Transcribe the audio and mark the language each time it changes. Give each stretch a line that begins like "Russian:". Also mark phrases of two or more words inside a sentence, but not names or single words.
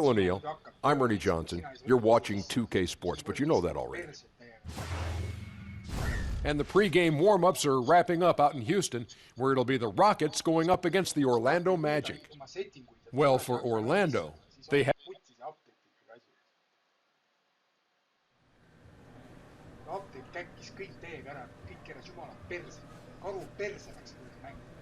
English: I'm Ernie Johnson. You're watching 2K Sports, but you know that already. And the pregame warm-ups are wrapping up out in Houston, where it'll be the Rockets going up against the Orlando Magic. Well, for Orlando, they have...
Estonian: apteek käkkis kõik täiega ära, kõik keras jumala perse, karu perse läks kuradi mäng.